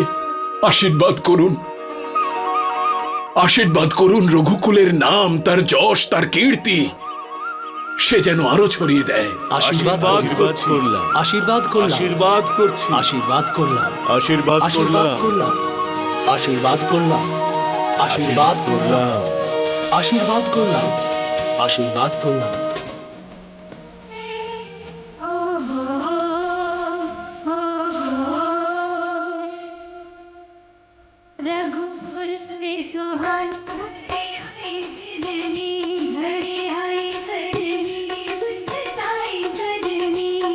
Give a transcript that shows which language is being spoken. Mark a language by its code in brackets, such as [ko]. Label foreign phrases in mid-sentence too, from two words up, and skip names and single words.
[bn] আশীর্বাদ করুন, আশীর্বাদ করুন রঘুকুলের নাম, তার যশ, তার কীর্তি সে যেন আরো ছড়িয়ে দেয়। আশীর্বাদ করলাম, আশীর্বাদ করলাম, আশীর্বাদ করছি, আশীর্বাদ করলাম, আশীর্বাদ করলাম, আশীর্বাদ করলাম, আশীর্বাদ করলাম, আশীর্বাদ করলাম, আশীর্বাদ করলাম। [hi] रघुकुल में सुहान सजनी घड़ी आई सजनी सुताई सजनी